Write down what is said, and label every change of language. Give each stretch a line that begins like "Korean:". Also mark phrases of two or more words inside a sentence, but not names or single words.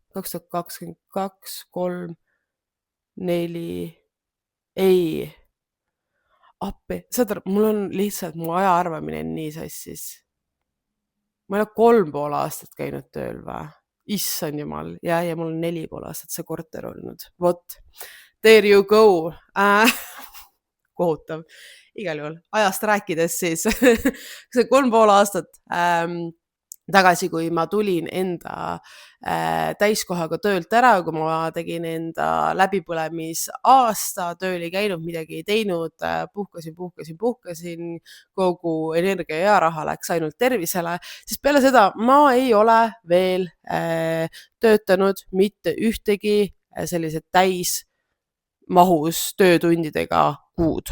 Estonian: 2022, 3, 4, ei. Appi, saad aru, mul on lihtsalt, mu aja arvamine on nii sassis. Ma ei ole 3,5 aastat käinud tööl või? Issand jumal, ja mul on 4,5 aastat see korter olnud. Vot,
English: there you go.
Estonian: Kohutav. Igal juhul, ajast rääkides siis see 3,5 aastat tagasi, kui ma tulin enda täiskohaga töölt ära, kui ma tegin enda läbipõlemisaasta, tööl ei käinud, midagi ei teinud, puhkasin, kogu energia ja raha läks ainult tervisele, siis peale seda ma ei ole veel töötanud mitte ühtegi sellised täismahus töötundidega kuud.